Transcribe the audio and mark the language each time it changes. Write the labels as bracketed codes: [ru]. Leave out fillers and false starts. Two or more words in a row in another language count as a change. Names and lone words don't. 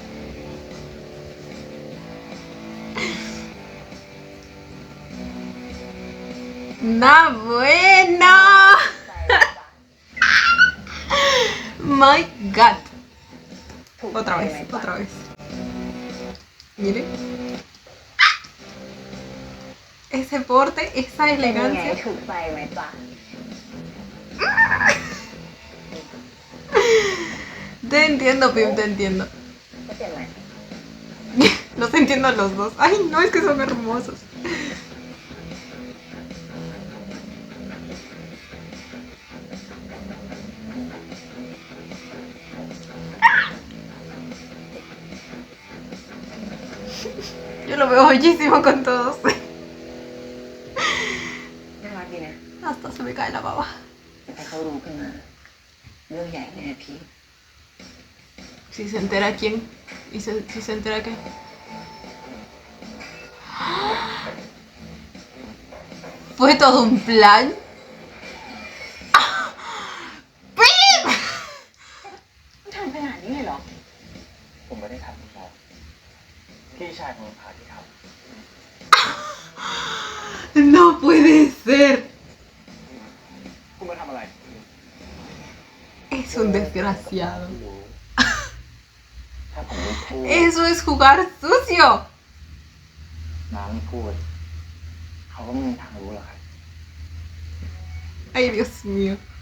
[es] ¡No, bueno! [en] My God. [es] Otra vez, otra vez. Mire. Ese porte, esa [th] เป็นยังไง [es] elegancia. [th] ถูกใจไหมจ๊ะ [es] Te entiendo, Pim, te entiendo. [th] ก็เปลี่ยนใหม่ [es] Los entiendo a los dos. Ay, no, es que son hermosos. Yo lo veo bellísimo con todos. [th] น่ารักดีนะ [es] Hasta se me cae la baba. [th] แต่ถ้าเขารู้ขึ้นมาเรื่องใหญ่แน่พี่ [es] Si se entera quién. Y si se entera qué. Fue todo un plan. ¡Pim! [th] ทำขนาดนี้เลยเหรอ ผมไม่ได้ทำครับพี่ชายผมพาที่ท [es] No puede ser. [th] ำคุณมาทำอะไร [es] Es un desgraciado. [th] ถ้าผมไม่พูด [es] Eso es jugar sucio. [th] น้าไม่พูด เขาก็ไม่มีทางรู้หรอกครับ [es] Ay, Dios mío.